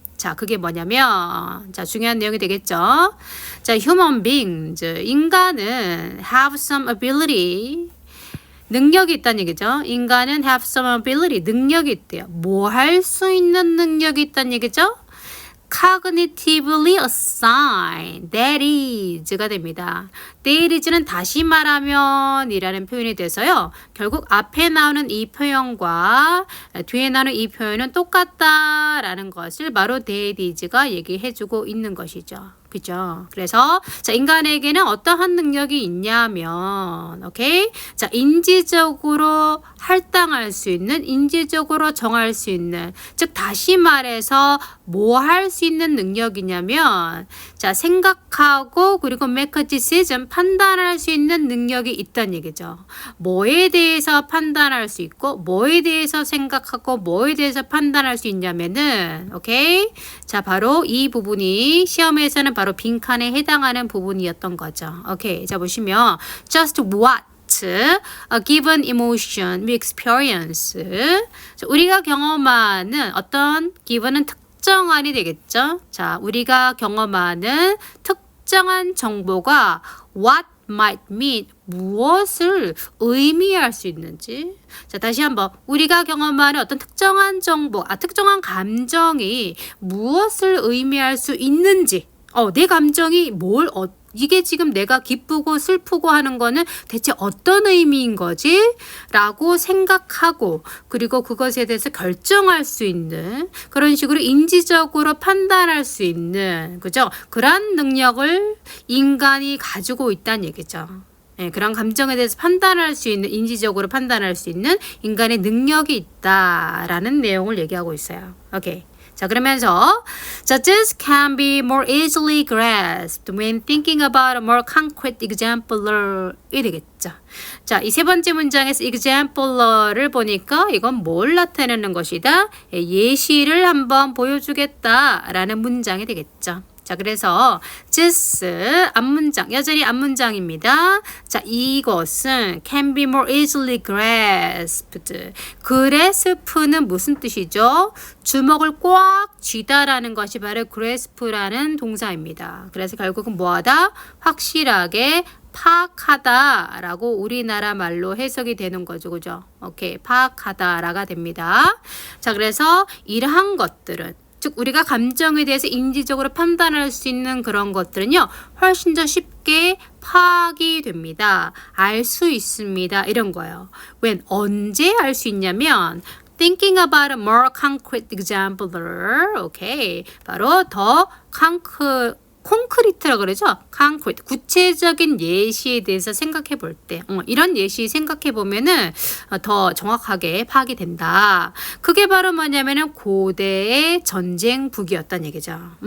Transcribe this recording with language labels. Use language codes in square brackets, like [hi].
[ko] 자, 그게 뭐냐면, 자, 중요한 내용이 되겠죠. 자, [en] human beings, [ko] 인간은 [en] have some ability, [ko] 능력이 있다는 얘기죠. 인간은 [en] have some ability, [ko] 능력이 있대요. 뭐 할 수 있는 능력이 있다는 얘기죠. [en] cognitively assigned, that is가 [ko] 됩니다. [en] that is [ko] 는 다시 말하면 이라는 표현이 돼서요. 결국 앞에 나오는 이 표현과 뒤에 나오는 이 표현은 똑같다라는 것을 바로 that is가 얘기해주고 있는 것이죠. 그죠? 그래서 자, 인간에게는 어떠한 능력이 있냐면 오케이? 자, 인지적으로 할당할 수 있는, 인지적으로 정할 수 있는, 즉 다시 말해서 뭐 할 수 있는 능력이냐면 자, 생각하고 그리고 [en] make a decision, [ko] 판단할 수 있는 능력이 있다는 얘기죠. 뭐에 대해서 판단할 수 있고 뭐에 대해서 생각하고 뭐에 대해서 판단할 수 있냐면은 오케이? 자, 바로 이 부분이 시험에서는 바로 빈칸에 해당하는 부분이었던 거죠. 오케이. 자, 보시면 [en] just what a given emotion we experience. [ko] 자, 우리가 경험하는 어떤 given은 특정한이 되겠죠. 자, 우리가 경험하는 특정한 정보가 [en] what might mean, [ko] 무엇을 의미할 수 있는지. 자, 다시 한번 우리가 경험하는 어떤 특정한 정보, 특정한 감정이 무엇을 의미할 수 있는지. 내 감정이 이게 지금 내가 기쁘고 슬프고 하는 거는 대체 어떤 의미인 거지? 라고 생각하고 그리고 그것에 대해서 결정할 수 있는 그런 식으로 인지적으로 판단할 수 있는 그죠? 그런 능력을 인간이 가지고 있다는 얘기죠. 네, 그런 감정에 대해서 판단할 수 있는, 인지적으로 판단할 수 있는 인간의 능력이 있다라는 내용을 얘기하고 있어요. 오케이. [en] 자, 그러면서 자, this can be more easily grasped when thinking about a more concrete example이 [ko] 되겠죠. 자, 이 세 번째 문장에서 example를 보니까 이건 뭘 나타내는 것이다? 예시를 한번 보여주겠다라는 문장이 되겠죠. 자, 그래서 this 앞문장, 여전히 앞문장입니다. 자, 이것은 [en] can be more easily grasped. [ko] grasp는 무슨 뜻이죠? 주먹을 꽉 쥐다라는 것이 바로 grasp라는 동사입니다. 그래서 결국은 뭐하다? 확실하게 파악하다라고 우리나라 말로 해석이 되는 거죠. 그죠? 오케이. 파악하다라가 됩니다. 자, 그래서 이러한 것들은 즉 우리가 감정에 대해서 인지적으로 판단할 수 있는 그런 것들은요. 훨씬 더 쉽게 파악이 됩니다. 알 수 있습니다. 이런 거예요. [en] when [ko] 언제 알 수 있냐면 [en] thinking about a more concrete example를 오케이. [ko] 바로 더 콘크리트라고 그러죠? concrete, 구체적인 예시에 대해서 생각해 볼 때 이런 예시 생각해 보면은 더 정확하게 파악이 된다. 그게 바로 뭐냐면은 고대의 전쟁북이었다는 얘기죠.